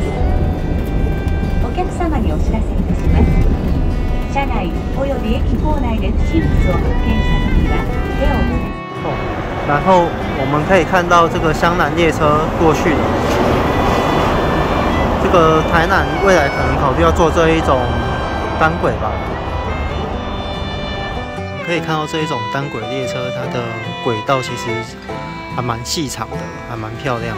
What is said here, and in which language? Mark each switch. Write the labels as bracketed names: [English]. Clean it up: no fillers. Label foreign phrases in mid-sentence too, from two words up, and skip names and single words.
[Japanese] お客様にお知らせいたします。車内および駅構内で不審物を発見したときは手を振れ。 [Chinese] 然后我们可以看到这个湘南列车过去了。这个台南未来可能考虑要做这一种单轨吧。可以看到这一种单轨列车，它的轨道其实还蛮细长的，还蛮漂亮的。